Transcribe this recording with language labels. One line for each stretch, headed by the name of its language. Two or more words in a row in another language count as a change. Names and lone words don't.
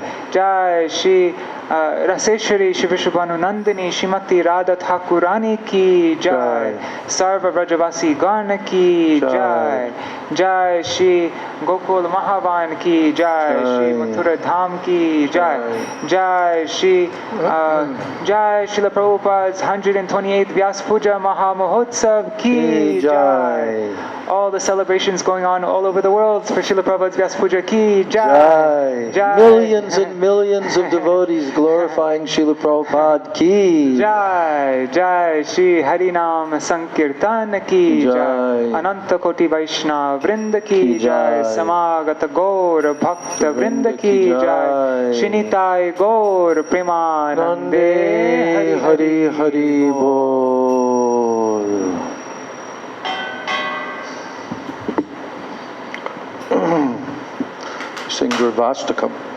Hindi: जय श्री रसेश्वरी श्री विश्वभानु नंदिनी श्रीमती राधा ठाकुरानी की जय। सर्व ब्रजवासी गण की जय। जय श्री गोकुल महावान की जय। श्री मथुरा धाम की जय। जय श्री
English: Srila Prabhupada's 128th Vyas Puja Maha Mahotsav
Hindi: की जय.
English: All the celebrations going on all over the world for Srila Prabhupada's Vyas Puja
Hindi: की जय. Jai.
English: Millions and millions of devotees glorifying Srila Prabhupada ki
Hindi: jai. जय श्री हरिनाम संकीर्तन की जय. अनंत कोटि वैष्णव वृंद की जय. समागत गौर भक्त वृंद की जय. Shinitai Gaur Premanande Hari Hari Bol.
English: Sing Gurvastakam.